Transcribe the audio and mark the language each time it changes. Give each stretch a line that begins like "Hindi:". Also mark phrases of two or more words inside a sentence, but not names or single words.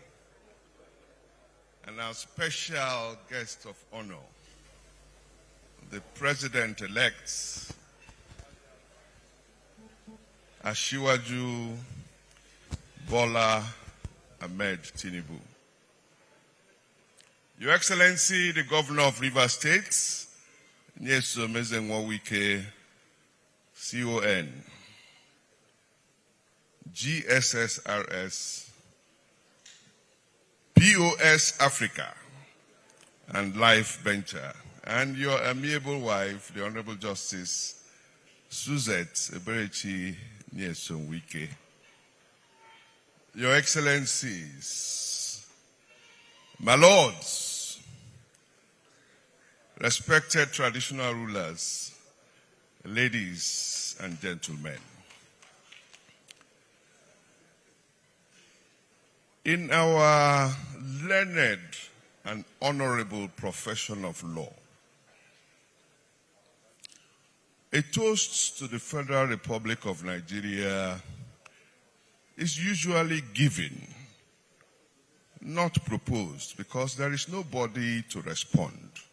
English: and our special guest of honor, the President-elect, Asiwaju Bola Ahmed Tinubu. Your Excellency, the Governor of Rivers State, Nyeso Mezenwa Wike, CON, GSSRS, POS Africa, and Life Venture, and your amiable wife, the Honorable Justice Suzette Eberechi Nyesom Wike. Your Excellencies, my lords, respected traditional rulers, ladies and gentlemen. In our learned and honorable profession of law, a toast to the Federal Republic of Nigeria is usually given, not proposed, because there is nobody to respond.